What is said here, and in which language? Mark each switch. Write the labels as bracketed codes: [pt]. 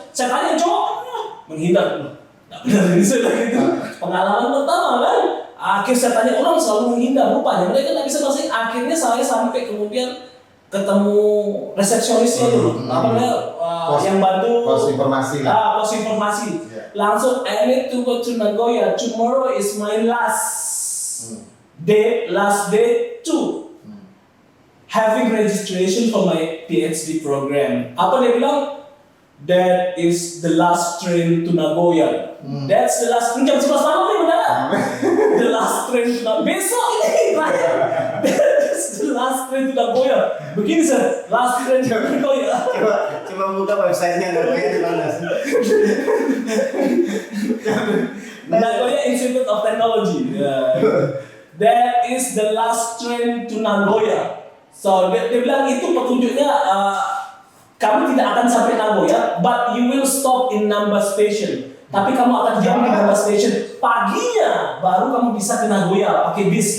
[id] Saya tanya cowok, menghindar. Nggak benar ini saya gitu. Pengalaman pertama kan. Akhirnya saya tanya orang selalu menghindar, rupanya mereka nggak bisa masuk. Akhirnya saya sampai kemudian ketemu resepsionisnya dulu, yang bantu pos informasi. Pos informasi. Langsung [en] I need to go to Nagoya. Tomorrow is my last day to having registration for my PhD program. [id] Apa dia bilang? [en] That is the last train to Nagoya. That's the last train. [id] Jam 11 malam nih benar. [en] The last train to Nagoya. [id] Besok ini terakhir. [en] That is the last train to Nagoya. [id] Begini [en] sir, last train to Nagoya. [id] Coba buka websitenya Nagoya di mana sih? [en] Nagoya Institute of Technology. That is the last train to Nagoya. [id] So dia bilang itu petunjuknya. Kamu tidak akan sampai Nagoya, [en] but you will stop in Namba Station. [id] Tapi kamu akan diam di Namba Station. Paginya baru kamu bisa ke Nagoya pakai bis.